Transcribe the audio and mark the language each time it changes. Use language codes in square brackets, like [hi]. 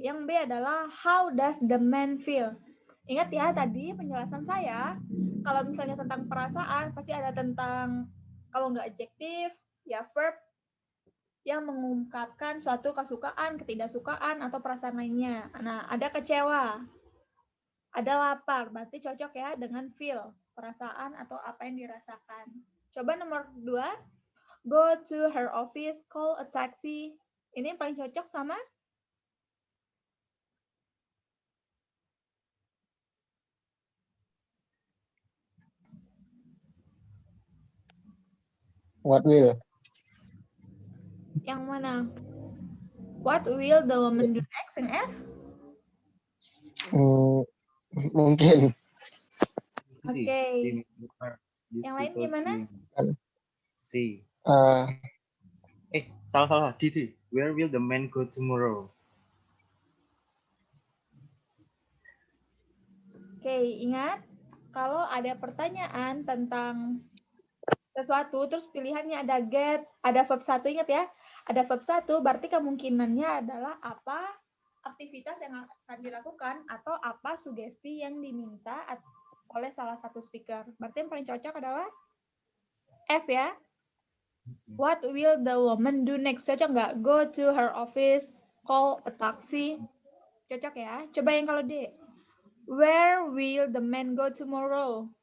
[id] Yang B adalah [en] how does the man feel? [id] Ingat ya tadi penjelasan saya, kalau misalnya tentang perasaan, pasti ada tentang, kalau nggak adjektif, ya verb yang mengungkapkan suatu kesukaan, ketidaksukaan, atau perasaan lainnya. Nah, ada kecewa, ada lapar, berarti cocok ya dengan feel, perasaan atau apa yang dirasakan. Coba nomor 2, [en] go to her office, call a taxi. [id] Ini yang paling cocok sama [en] What will? [id] yang mana? [en] What will the woman do next in F? [id] Mungkin. Oke. Yang lain gimana? C. Uh, Salah. D. [en] Where will the man go tomorrow? [id] Oke, ingat kalau ada pertanyaan tentang sesuatu, terus pilihannya ada get, ada verb 1, ingat ya. Ada verb 1, berarti kemungkinannya adalah apa aktivitas yang akan dilakukan atau apa sugesti yang diminta oleh salah satu speaker. Berarti yang paling cocok adalah F ya. [en] What will the woman do next? [id] Cocok nggak? [en] Go to her office, call a taxi. [id] Cocok ya. Coba yang kalau D. [en] Where will the man go tomorrow?